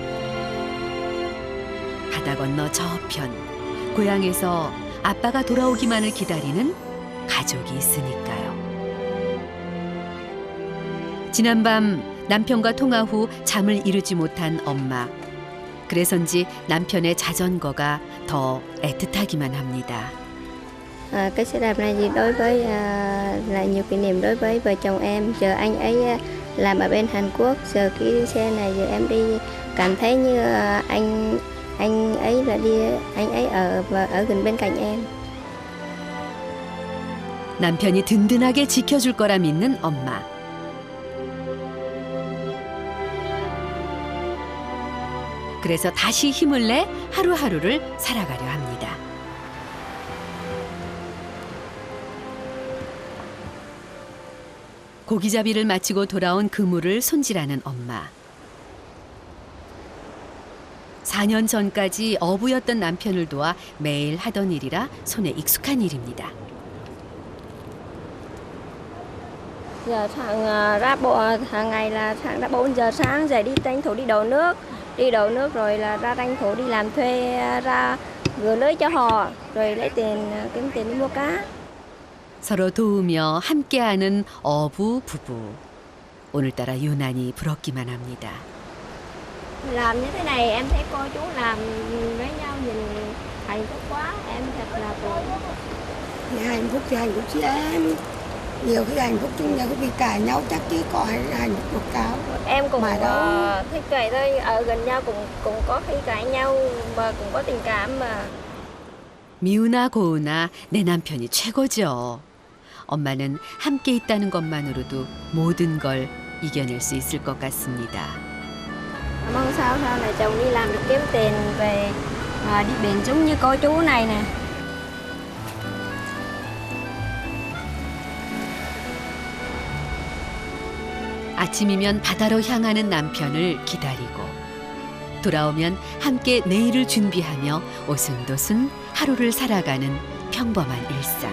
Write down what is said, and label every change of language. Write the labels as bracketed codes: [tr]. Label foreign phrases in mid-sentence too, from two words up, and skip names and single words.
[ko] 바다 건너 저편 고향에서 아빠가 돌아오기만을 기다리는 가족이 있으니까요. 지난밤 남편과 통화 후 잠을 이루지 못한 엄마. 그래서인지 남편의 자전거가 더 애틋하기만 합니다. [vi] Cái xe đạp này thì đối với là nhiều kỷ niệm đối với vợ chồng em. Giờ anh ấy làm ở bên Hàn Quốc, giờ cái xe này giờ em đi cảm thấy như anh ấy là đi, anh ấy ở gần bên cạnh em. [ko] 남편이 든든하게 지켜줄 거라 믿는 엄마. 그래서 다시 힘을 내 하루하루를 살아가려 합니다. 고기잡이를 마치고 돌아온 그물을 손질하는 엄마. 4년 전까지 어부였던 남편을 도와 매일 하던 일이라 손에 익숙한 일입니다. [vi] Giờ hàng ngày là sáng 4 giờ sáng dậy đi tranh thủ đi đổ nước rồi là ra tranh thủ đi làm thuê ra gửi lưới cho họ rồi lấy tiền kiếm tiền đi mua cá. [ko] 서로 도우며 함께하는 어부 부부. 오늘따라 유난히 부럽기만 합니다. [vi] Làm như thế này em thấy cô chú làm với nhau nhìn hạnh phúc quá, em thật là buồn. Hạnh phúc thì hạnh phúc chị em. Nhiều khi hạnh phúc chung nhau vì cả nhau chắc chứ có hạnh phúc một cáo. Em cũng thích vậy thôi, ở gần nhau cũng có khi cãi nhau mà cũng có tình cảm mà. [ko] 미우나 고우나 내 남편이 최고죠. 엄마는 함께 있다는 것만으로도 모든 걸 이겨낼 수 있을 것 같습니다. [vi] Mong sao sau này chồng đi làm được kiếm tiền về đi biển giống như cô chú này nè. [ko] 아침이면 바다로 향하는 남편을 기다리고 돌아오면 함께 내일을 준비하며 오순도순 하루를 살아가는 평범한 일상.